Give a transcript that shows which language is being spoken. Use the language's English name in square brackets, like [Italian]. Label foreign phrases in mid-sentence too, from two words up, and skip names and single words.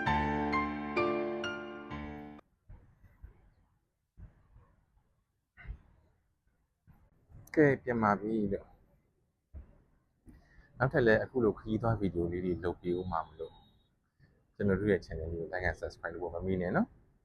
[Burmese] ကဲပြန်ပါပြီလို့နောက်ထပ်လည်းအခုလိုခရီးသွားဗီဒီယိုလေးတွေလုပ်ပြီးဦးမှာမလို့ကျွန်တော်တို့ရဲ့ channel လေးကို [English] like and subscribe [Burmese] လုပ်ဖို့မမေ့နဲ့နော်